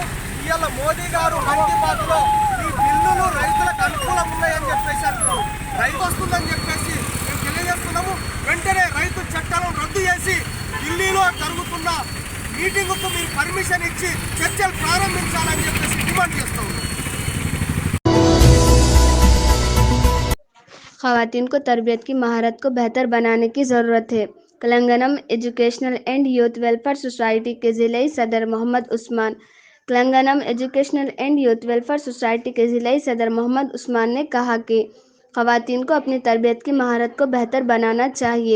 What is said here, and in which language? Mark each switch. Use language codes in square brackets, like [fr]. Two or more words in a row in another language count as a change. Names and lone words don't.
[te] ఇవాళ మోదీ గారు మన్ కీ బాత్లో ఈ బిల్లులు రైతులకు అనుకూలంగా ఉన్నాయని చెప్పేసి అంటున్నారు। రైతు వస్తుందని చెప్పేసి మేము తెలియజేస్తున్నాము। వెంటనే రైతు చట్టాలను రద్దు చేసి ఢిల్లీలో జరుగుతున్న మీటింగుకు మీరు పర్మిషన్ ఇచ్చి చర్చలు ప్రారంభించాలని చెప్పేసి డిమాండ్ చేస్తూ ఉన్నాం। [ur] خواتین کو تربیت کی مہارت کو بہتر بنانے کی ضرورت ہے۔ تلنگانہ ایجوکیشنل اینڈ یوتھ ویلفیئر سوسائٹی کے ضلعی صدر محمد عثمان تلنگانہ ایجوکیشنل اینڈ یوتھ ویلفیئر سوسائٹی کے ضلعی صدر محمد عثمان نے کہا کہ خواتین کو اپنی تربیت کی مہارت کو بہتر بنانا چاہیے۔